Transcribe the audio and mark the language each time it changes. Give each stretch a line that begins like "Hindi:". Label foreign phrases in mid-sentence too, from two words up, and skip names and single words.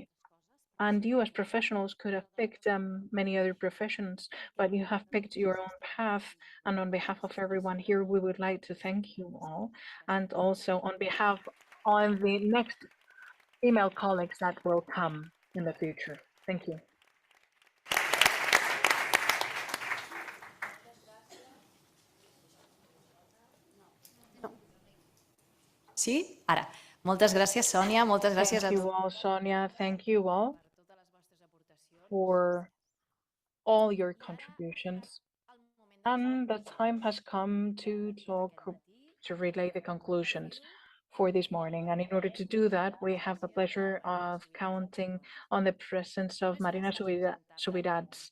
English: And you as professionals could have picked many other professions, but you have picked your own path. And on behalf of everyone here, we would like to thank you all. And also on behalf of the next female colleagues that will come in the future. Thank you.
Catalan: Sí? Ara. Moltes gràcies, Sònia. Moltes gràcies a
English: Thank you all, Sonia. Thank you all for all your contributions. And the time has come to relay the conclusions for this morning. And in order to do that, we have the pleasure of counting on the presence of Marina Subirats.